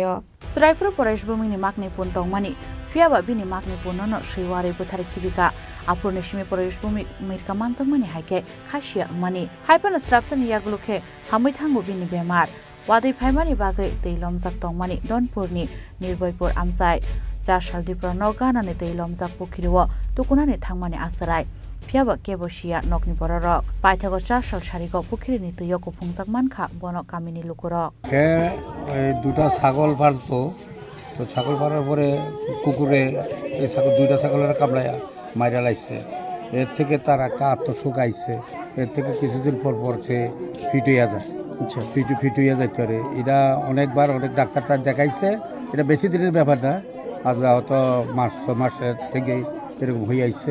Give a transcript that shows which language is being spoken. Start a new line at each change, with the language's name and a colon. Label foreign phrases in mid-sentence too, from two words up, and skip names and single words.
Kok Borok: সরাইপুর পরেশ ভূমিনি মাকনি পুন তংমানি ফিয়াবা বিনি মাকনি পুনন শ্রীওয়ারি বুথারি খিবিকা আপুরনি সিমি পরেশ ভূমিক মিরকা মানজাকমানি হাইকে খাসিয়া মানি হাইপান স্রাপসান ইয়াগুলুখে হাमै থাঙ্গু বিনি বেমার ওয়াदै ফাইমানি বাগै তৈলমজাক তংমানি দনপুরনি নির্ভয়পুর আমচাই 4 সাল দিপ্র নগানানি তৈলমজাক পুখিরিও তুকুনানি থাংমানি আসরাই ফিয়াবা কেবসিয়া নকনি বররক পাইথাগ 4 সাল সারিগ পুখিরিনি তৈয় কুফুংজাক মানখা বন কামিনী লুকুরক
Bangla: কে দুটা ছাগল পালতো, তো ছাগল পালার পরে কুকুরে এই ছাগল 2টা ছাগলের কামড়ায়া মাইরা লাইছে। এর থেকে তার একটা আত্মশোক আইছে, এর থেকে কিছুদিন পর পর সে ফিট হইয়া যায়। আচ্ছা, ফিট হইয়া যাইতে পারে। এটা অনেকবার অনেক ডাক্তার দেখাইছে, এটা বেশি দিনের ব্যাপার না, আজ হয়তো 6 মাসের থেকে এরকম হয়ে আইছে।